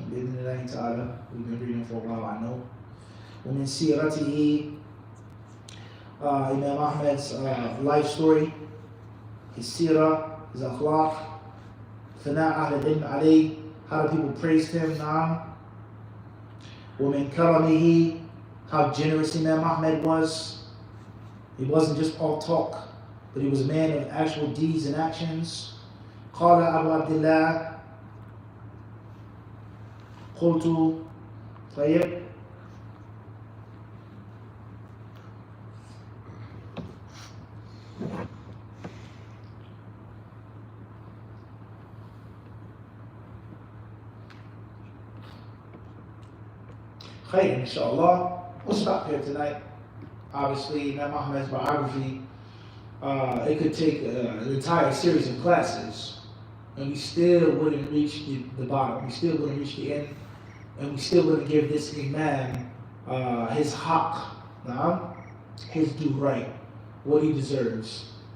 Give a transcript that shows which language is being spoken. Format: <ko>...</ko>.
<en>We've been reading for a while, I know.</en> <ar>ومن سيرته,</ar> <en>Imam Ahmad's life story, his seerah, his akhlaq,</en> <ar>ثناء أهل العلم عليه,</ar> <en>how the people praised him.</en> <ar>ومن كرمه,</ar> <en>how generous Imam Ahmad was. He wasn't just all talk, but he was a man of actual deeds and actions.</en> <ar>قال أبو عبد الله قلت طيب خير inshallah.</ar> <en>We'll stop here tonight. Obviously, Imam Ahmad's biography, it could take an entire series of classes, and we still wouldn't reach the bottom. We still wouldn't reach the end, and we still wouldn't give this Imam his haqq, his due right, what he deserves.</en>